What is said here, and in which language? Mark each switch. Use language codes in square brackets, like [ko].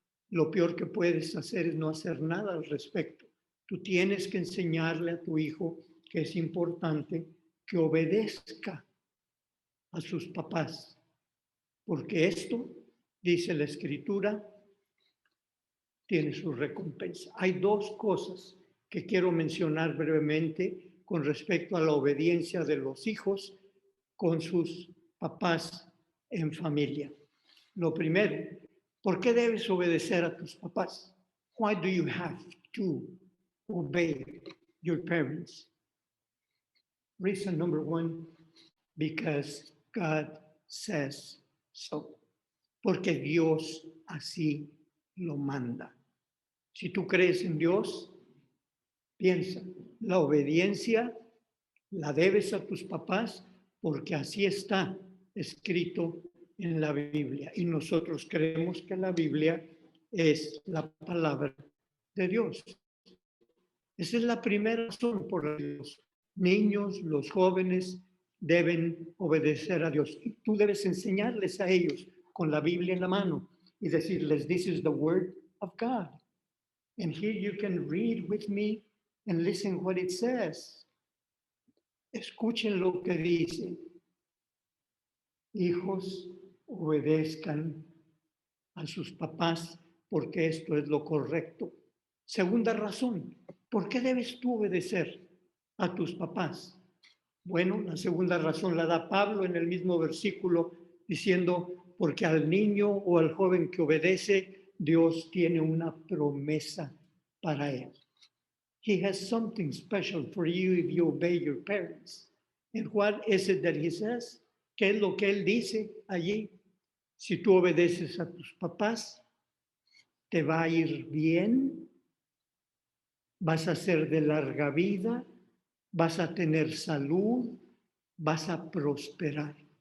[es] Lo peor que puedes hacer es no hacer nada al respecto. Tú tienes que enseñarle a tu hijo que es importante que obedezca a sus papás, porque esto, dice la Escritura, tiene su recompensa. Hay dos cosas que quiero mencionar brevemente con respecto a la obediencia de los hijos con sus papás en familia. Lo primero, ¿por qué debes obedecer a tus papás? [en] Why do you have to obey your parents? Reason number one, because God says so. [es] Porque Dios así lo manda. Si tú crees en Dios, piensa, la obediencia la debes a tus papás porque así está escrito en la Biblia. Y nosotros creemos que la Biblia es la palabra de Dios. Esa es la primera razón por la que los niños, los jóvenes deben obedecer a Dios. Y tú debes enseñarles a ellos con la Biblia en la mano y decirles, [en] this is the word of God. And here you can read with me and listen what it says. [es] Escuchen lo que dice. Hijos, obedezcan a sus papás porque esto es lo correcto. Segunda razón, ¿por qué debes tú obedecer a tus papás? Bueno, la segunda razón la da Pablo en el mismo versículo diciendo, porque al niño o al joven que obedece, Dios tiene una promesa para Él. [en] He has something special for you if you obey your parents. And what is it that he says? [es] ¿Qué es lo que Él dice allí? Si tú obedeces a tus papás, te va a ir bien, vas a ser de larga vida, vas a tener salud, vas a prosperar.